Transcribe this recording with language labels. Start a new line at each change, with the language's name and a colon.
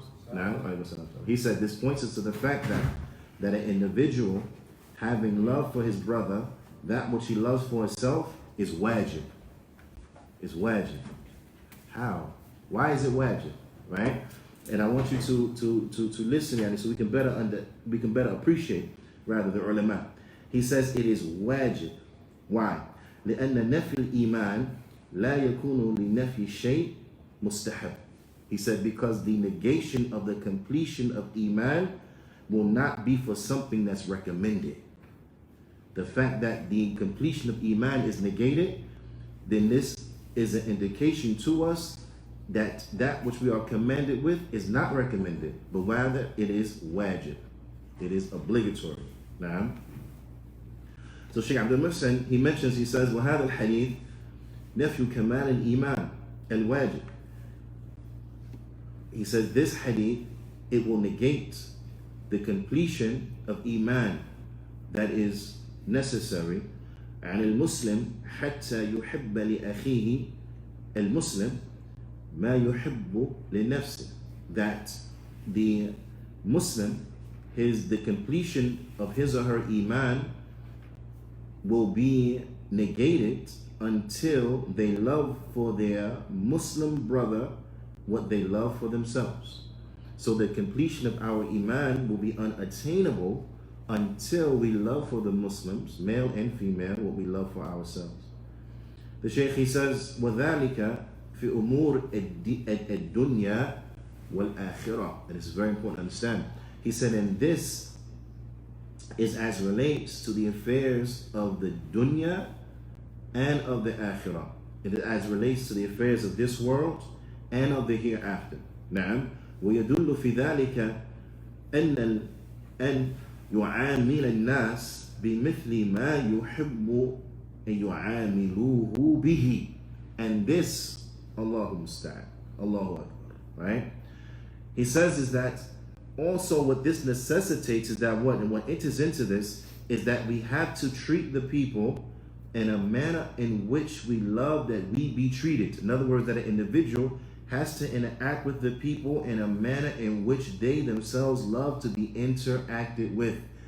English: Now, he said this points us to the fact that an individual having love for his brother, that which he loves for himself, is wajib. Is wajib. How? Why is it wajib? Right? And I want you to listen at it so we can better appreciate rather the ulama. He says it is wajib. Why?
Arabic: لأن نفي الإيمان لا يكون لنفي شيء مستحب.
English: He said because the negation of the completion of iman will not be for something that's recommended. The fact that the completion of iman is negated, then this is an indication to us that that which we are commanded with is not recommended, but rather it is wajib. It is obligatory. Now, so Shaykh Abdul Muhsin, he mentions, he says,
Arabic: وَهَذَا الْحَدِيث نَفْيُ كَمَالِ الْإِيمَانِ الْوَاجِبِ.
English: He says this hadith, it will negate the completion of iman that is necessary.
Arabic: عن المسلم حتى يحب لأخيه المسلم ما يحب لنفسه.
English: That the Muslim, the completion of his or her iman will be negated until they love for their Muslim brother what they love for themselves. So the completion of our iman will be unattainable until we love for the Muslims, male and female, what we love for ourselves. The Shaykh, he says,
Arabic: وَذَلِكَ فِي أُمُورِ الدُّنْيَا وَالْآخِرَةِ.
English: And this is very important to understand. He said, and this is as relates to the affairs of the dunya and of the akhirah. It is as relates to the affairs of this world and of the hereafter.
Arabic: نعم. ويدل في ذلك أن يعامل الناس بمثل ما يحب أن يعاملوه به.
English: And this, Allahu Musta'an, Allahu Akbar, right? He says is that also what this necessitates is that what, and what enters into this is that we have to treat the people in a manner in which we love that we be treated. In other words, that an individual has to interact with the people in a manner in which they themselves love to be interacted with.